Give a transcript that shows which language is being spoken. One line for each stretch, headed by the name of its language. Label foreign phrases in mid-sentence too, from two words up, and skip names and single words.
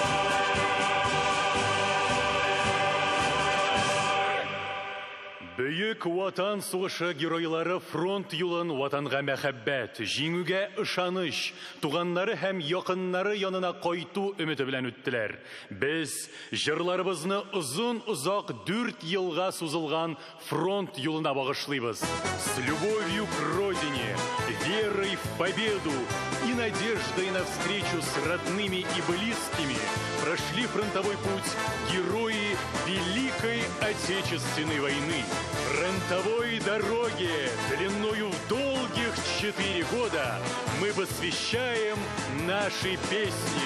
Tatar: Бөек Бөек ватан сугышы геройлары фронт юлын ватанга мәхәббәт, җиңүгә ышаныч, туганнары һәм якыннары янына кайту өмете белән үттеләр. Без җырларыбызны озак 4 елга сузылган фронт юлына багышлыйбыз.
Russian: С любовью к родине, верой в победу и надеждой на встречу с родными и близкими прошли фронтовой путь герои Великой Отечественной войны. Фронтовой дороге длиною в долгих 4 года мы посвящаем наши песни.